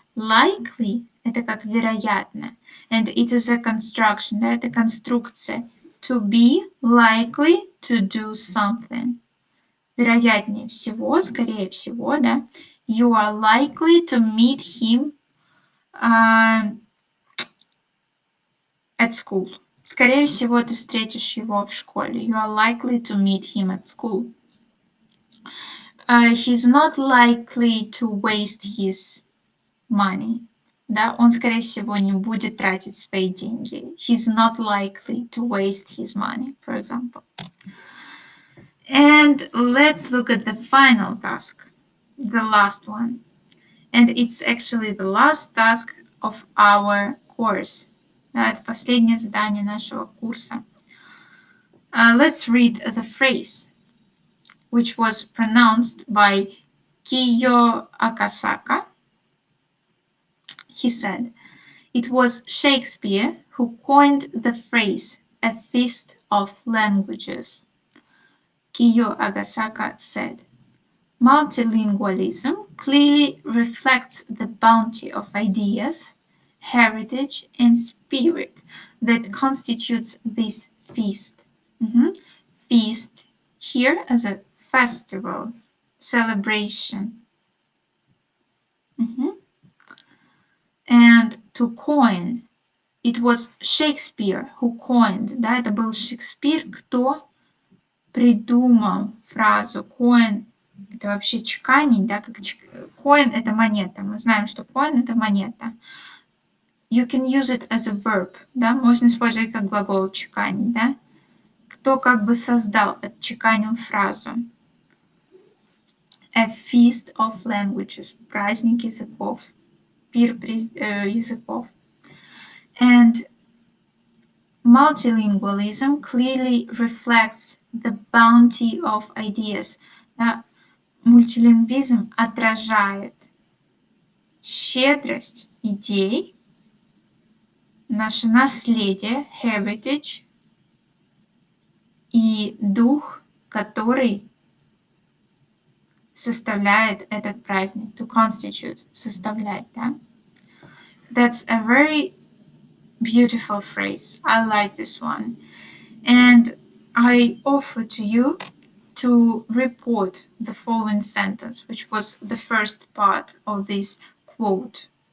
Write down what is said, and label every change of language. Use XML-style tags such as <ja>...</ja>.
<ru>Likely – это как вероятно.</ru> <en>And it is a construction,</en> <ru>да, это конструкция.</ru> <en>To be likely to do something.</en> <ru>Вероятнее всего, скорее всего, да.</ru> <en>You are likely to meet him at school.</en> <ru>Скорее всего, ты встретишь его в школе.</ru> <en>You are likely to meet him at school. He's not likely to waste his money.</en> <ru>Да, он, скорее всего, не будет тратить свои деньги.</ru> <en>He's not likely to waste his money, for example. And let's look at the final task, the last one. And it's actually the last task of our course.</en> <ru>Да, это последнее задание нашего курса.</ru> <en>Let's read the phrase, which was pronounced by Kiyo Akasaka. He said, it was Shakespeare who coined the phrase, a feast of languages. Kiyo Akasaka said, multilingualism clearly reflects the bounty of ideas, heritage, and spirit that constitutes this feast. Feast here as a festival, celebration. And to coin, it was Shakespeare who coined.</en> <ru>Да, это был Шекспир, кто придумал фразу coin. Это вообще чеканить, да, как coin это монета. Мы знаем, что coin это монета.</ru> <en>You can use it as a verb,</en> <ru>да, можно использовать как глагол чеканить, да. кто как бы создал, отчеканил фразу.</ru> <en>A feast of languages,</en> <ru>праздник языков, пир языков.</ru> <en>And multilingualism clearly reflects the bounty of ideas. Да?</en> <ru>Мультилингвизм отражает щедрость идей, наше наследие, heritage, и дух, который составляет этот праздник, to constitute, составлять, да?</ru> <en>That's a very beautiful phrase. I like this one. And I offer to you to report the following sentence, which was the first part of this quote.</en>